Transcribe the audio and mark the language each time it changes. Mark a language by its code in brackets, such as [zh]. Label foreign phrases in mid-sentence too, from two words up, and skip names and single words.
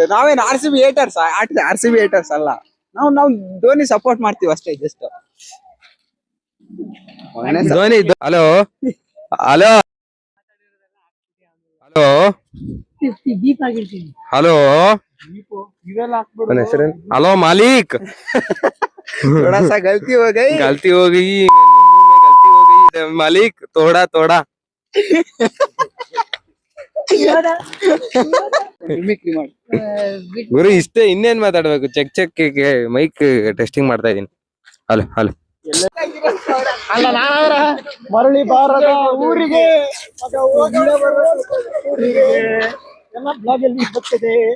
[kn] ನಾವೇನ್ RCB ಹೇಟರ್ಸ್, RCB ಹೇಟರ್ಸ್ ಅಲ್ಲ ನಾವು ಧೋನಿ ಸಪೋರ್ಟ್ ಮಾಡ್ತೀವಿ ಅಷ್ಟೇ. ಜಸ್ಟ್ [en] Dhoni. hello hello hello [kn] ದೀಪ ಆಗಿರ್ತೀನಿ. [en] hello hello ಮಾಲೀಕ್. [hi] थोड़ा सा गलती हो गई गलती हो गई गलती हो गई मालिक, थोड़ा थोड़ा [kn] ಗುರು ಇಷ್ಟೇ, ಇನ್ನೇನ್ ಮಾತಾಡ್ಬೇಕು? [en] check check mic testing [kn] ಮಾಡ್ತಾ ಇದೀನಿ. [en] hello hello [kn] ಮರಳಿ ಬಾರದ ಊರಿಗೆ ಮಗ ಹೋಗಲೇ ಬರದ ಊರಿಗೆ ಎಲ್ಲ ಬ್ಲಾಗ್ ಅಲ್ಲಿ ಬರ್ತದೆ.